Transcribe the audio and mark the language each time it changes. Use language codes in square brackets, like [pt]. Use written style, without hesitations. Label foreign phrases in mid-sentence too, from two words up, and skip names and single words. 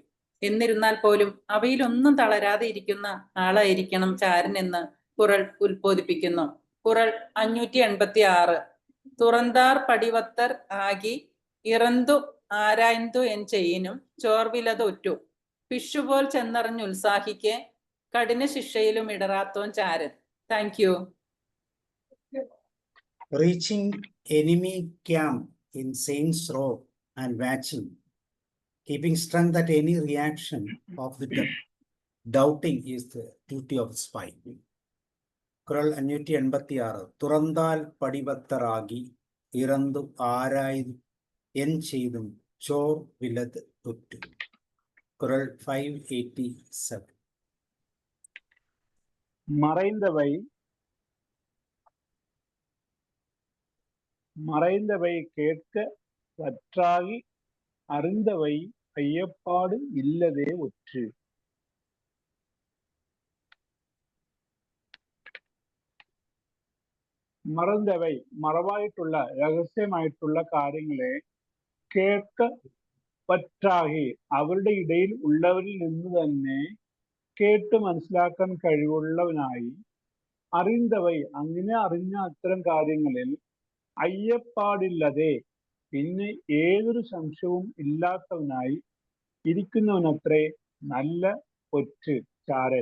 [ml] എന്നിരുന്നാൽ പോലും അവയിലൊന്നും തളരാതെ ഇരിക്കുന്ന ആളായിരിക്കണം ചാരൻ എന്ന് കുറൾ ഉത്ബോധിപ്പിക്കുന്നു. കുറൾ 586. [ta] துறந்தார் படிவத்தர் ஆகி இறந்து ஆராய்ந்து என் செயினும் சோர்விலது ஒற்று. [ml] പിഷുപോൽ ചെന്നറിഞ്ഞുത്സാഹിക്കെ കഠിന ശിക്ഷയിലും ഇടറാത്തോൻ ചാരൻ. [en] thank you. Reaching enemy camp in Saints Row and watching, keeping strength at any reaction of the doubting is the duty of the spy. Kural 586. [ta] துறந்தால் படிவத்தராகி இறந்து ஆராய்து என் செய்தும் சோர் விலது ஒற்று. [en] Kural 587. [ta] மறைந்தவை கேட்க வற்றாகி அறிந்தவை ஐயப்பாடு இல்லதே ஒற்று. [ml] മറന്നവൈ മറവായിട്ടുള്ള രഹസ്യമായിട്ടുള്ള കാര്യങ്ങളെ കേൾക്ക പറ്റാകി അവരുടെ ഇടയിൽ ഉള്ളവരിൽ നിന്ന് തന്നെ കേട്ട് മനസ്സിലാക്കാൻ കഴിവുള്ളവനായി, അറിന്തവൈ അങ്ങനെ അറിഞ്ഞ അത്തരം കാര്യങ്ങളിൽ അയ്യപ്പാടില്ലതെ പിന്നെ ഏതൊരു സംശയവും ഇല്ലാത്തവനായി ഇരിക്കുന്നവനത്രേ നല്ല ഒറ്റ് ചാരൻ.